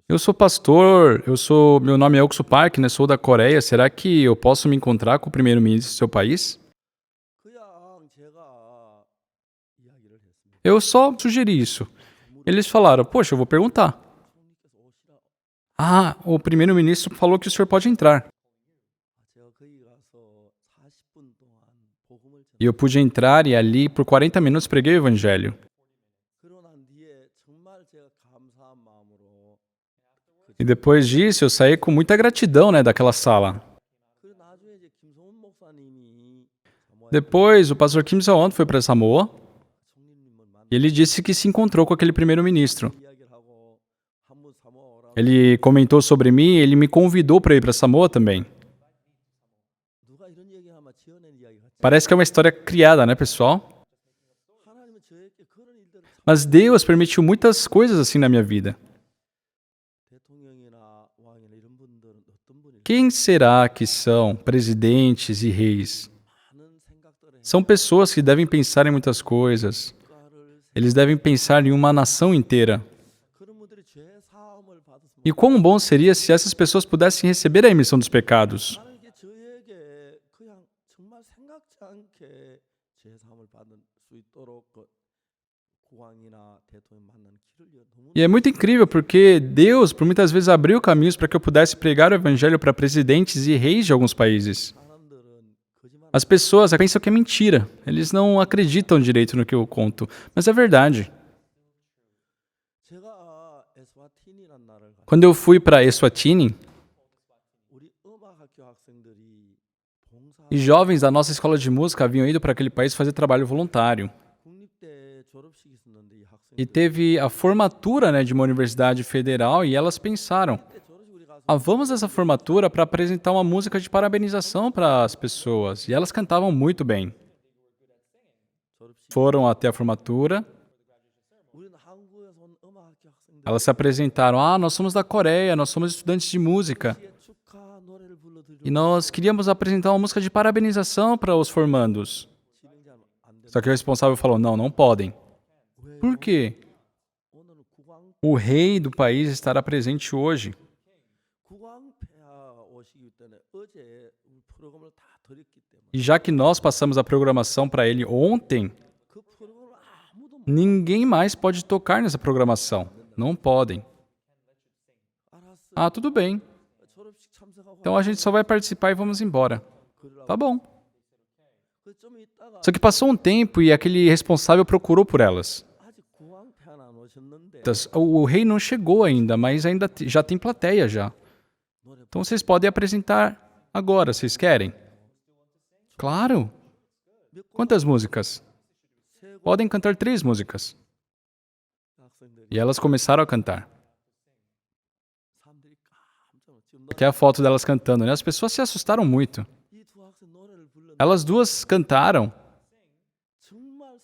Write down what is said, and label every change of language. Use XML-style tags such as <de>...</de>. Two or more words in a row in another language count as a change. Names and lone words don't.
<pt>Eu sou pastor, meu nome é Oksu Park, né, sou da Coreia. Será que eu posso me encontrar com o primeiro-ministro do seu país?</pt> <ko>그냥 제가 이야기를 했습니다.</ko> <pt>Eu só sugeri isso. Eles falaram: "Poxa, eu vou perguntar."</pt> <ko>총리께서 오시라.</ko> <pt>Ah, o primeiro-ministro falou que o senhor pode entrar.</pt> <ko>제가 거기 가서 40분 동안 복음을</ko> <pt>E eu pude entrar e ali por 40 minutos preguei o evangelho.</pt> <ko>그러고 난 뒤에 정말 제가 감사한 마음으로</ko> <pt>E depois disso eu saí com muita gratidão, né, daquela sala.</pt> <ko>그 나중에 이제 김성훈 목사님이 사모에</ko> <pt>Depois o pastor Kim Seon foi para Samoa</pt> <ko>총리님을 만나</ko> <pt>e ele disse que se encontrou com aquele primeiro-ministro.</pt> <ko>이야기를 하고 한번 사모아 오라.</ko> <pt>Ele comentou sobre mim e ele me convidou para ir para Samoa também.</pt> <ko>누가 이런 얘기하면 지어낸 이야기 같지?</ko> <pt>Parece que é uma história criada, né, pessoal?</pt> <ko>하나님은 저에게 그런 일들을</ko> <pt>Mas Deus permitiu muitas coisas assim na minha vida.</pt> <ko>대통령이나 왕이나 이런 분들은 어떤 분일까?</ko> <pt>Quem será que são presidentes e reis?</pt> <ko>많은 생각들을</ko> <pt>São pessoas que devem pensar em muitas coisas.</pt> <ko>해가를</ko> <pt>Eles devem pensar em uma nação inteira.</pt> <ko>그런 분들이 죄 사함을 받았으면</ko> <pt>E quão bom seria se essas pessoas pudessem receber a remissão dos pecados.</pt> <ko>나는 이게 저에게 그냥 정말 생각지 않게 죄 사함을 받을 수 있도록 그 국왕이나 대통령 만나는 길을 너무</ko> <pt>E é muito incrível porque Deus, por muitas vezes, abriu caminhos para que eu pudesse pregar o evangelho para presidentes e reis de alguns países.</pt> <ko>사람들은 거짓말</ko> <pt>As pessoas pensam que é mentira. Eles não acreditam direito no que eu conto. Mas é verdade.</pt> <ko>제가 에스와티니라는 나라를 갔</ko> <pt>Quando eu fui para Eswatini,</pt> <ko>우리 음악학교 학생들이 봉사</ko> <pt>e jovens da nossa escola de música haviam ido para aquele país fazer trabalho voluntário.</pt> <ko>국립대 졸업식이 있었는데 이</ko> <pt>E</pt> <ko>학생들</ko> <pt>teve a formatura, né, de uma universidade federal e elas pensaram:</pt> <ko>때 졸업식 우리 가서</ko> <pt>"Ah, vamos nessa formatura para apresentar uma música de parabenização para as pessoas." E elas cantavam muito bem.</pt> <ko>졸업식</ko> <pt>Foram até a formatura,</pt> <ko>우리는 한국에서 온 음악학교 학생들</ko> <pt>elas se apresentaram: "Ah, nós somos da Coreia, nós somos estudantes de música.</pt> <ko>축하 노래를 불러드리고</ko> <pt>E nós queríamos apresentar uma música de parabenização para os formandos."</pt> <ko>진행자는 안 된다.</ko> <pt>Só que o responsável falou: "Não, não podem."</pt> <ko>왜?</ko> <pt>Por quê?</pt> <ko>오늘은</ko> <pt>O rei do país estará presente hoje.</pt> <ko>국왕폐하 오시기 때문에 어제 우리 프로그램을 다 드렸기 때문에</ko> <pt>E já que nós passamos a programação para ele ontem,</pt> <ko>그 프로그램을 아무도 못</ko> <pt>ninguém mais pode tocar nessa programação. Não podem.</pt> <ko>알았어.</ko> <pt>Ah, tudo bem.</pt> <ko>졸업식 참석하고</ko> <pt>Então a gente só vai participar e vamos embora.</pt> <ko>그러라고.</ko> <pt>Tá bom.</pt> <ko>그좀 있다가</ko> <pt>Só que passou um tempo e aquele responsável procurou por elas.</pt> <ko>아직 국왕폐하는 안 오셨는데</ko> <pt>O rei não chegou ainda, mas ainda já tem plateia já.</pt> <ko>노래</ko> <pt>Então vocês podem apresentar agora, vocês querem? Claro.</pt> <ko>몇 곡</ko> <pt>Quantas músicas?</pt> <ko>세곡</ko> <pt>Podem cantar 3 músicas.</pt> <ko>학생들이</ko> <pt>E elas começaram a cantar.</pt> <ko>사람들이 깜짝 놀랐어. 지금</ko> <pt>Aqui é a foto delas cantando, né? As pessoas se assustaram muito.</pt> <ko>이두 학생 노래를 불렀는데</ko> <pt>Elas duas cantaram</pt> <ko>정말</ko>